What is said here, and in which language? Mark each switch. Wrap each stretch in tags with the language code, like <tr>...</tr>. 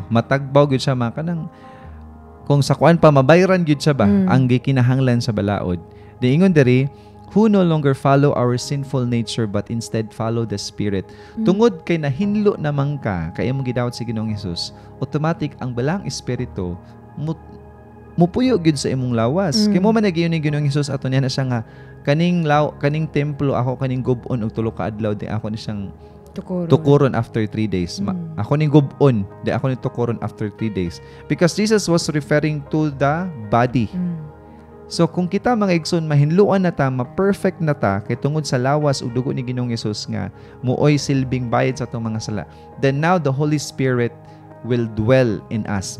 <ceb>matagbaw gud siya kanang kung sa kuan pa mabayran gud siya ba ang gikinahanglan sa balaod. Diingon diri,</ceb> <en>who no longer follow our sinful nature but instead follow the Spirit.</en> <ceb>Tungod kay nahinlo naman ka kay imong gidawat si Ginoong Hesus, automatic ang balang espiritu mupuyo gid sa imong lawas. Kay mo man nagiyon ni Ginoong Hesus ato niya na siya nga kaning templo ako kaning gub-on og tulo ka adlaw di ako ni siyang tukuron after 3 days. Ako ni gub-on di ako ni tukuron after 3 days.</ceb> <en>Because Jesus was referring to the body.</en> <ceb>So kung kita mga igsoon mahinluan na ta, ma-perfect na ta kay tungod sa lawas ug dugo ni Ginoong Hesus nga muoy silbing bayad sa atong mga sala.</ceb> <en>Then now the Holy Spirit will dwell in us.</en>